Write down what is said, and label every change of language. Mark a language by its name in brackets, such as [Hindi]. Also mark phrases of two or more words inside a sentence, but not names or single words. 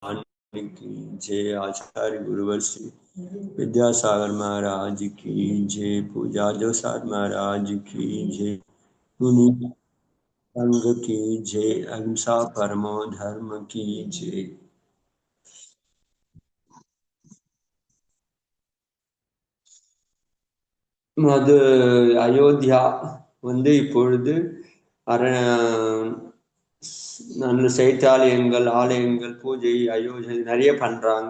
[Hindi] की जय। आचार्य गुरुवर श्री विद्यासागर महाराज की जय। पूजा जोसार महाराज की जय। मुनि संघ की जय। अहिंसा परमो धर्म की जय। [Tamil] அது அயோத்தியா இப்பொழுது நல்ல சைத்தாலயங்கள், ஆலயங்கள், பூஜை, அயோத்தியை நிறைய பண்றாங்க.